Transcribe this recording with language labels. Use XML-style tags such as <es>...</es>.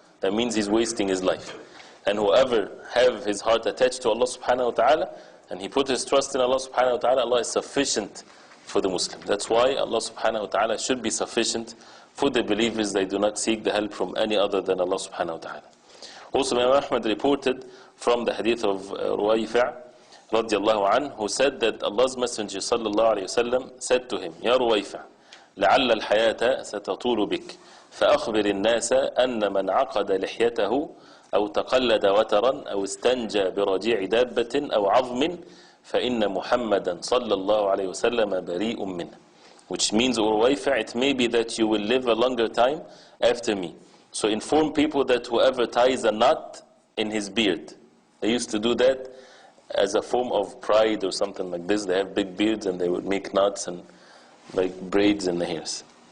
<en>That means he's wasting his life. And whoever have his heart attached to Allah subhanahu wa ta'ala, and he put his trust in Allah subhanahu wa ta'ala, Allah is sufficient for the Muslim. That's why Allah subhanahu wa ta'ala should be sufficient for the believers. They do not seek the help from any other than Allah subhanahu wa ta'ala. Also, Imam Ahmad reported from the hadith of Ruwayfi' radiallahu anhu, who said that Allah's Messenger sallallahu alayhi wasallam said to him,</en> <ar>Ya Ruwayfi' لعل الحياة ستطول بك فأخبر الناس أن من عقد لحيته أو تقلد وترا أو استنجى برجيع دابة أو عظم فإن محمدا صلى الله عليه وسلم بريء منه.</ar> <en>Which means, Ruwayfi', it may be that you will live a longer time after me. So inform people that whoever ties a knot in his beard, they used to do that as a form of pride or something like this. They have big beards and they would make knots and like braids in the hairs.</en>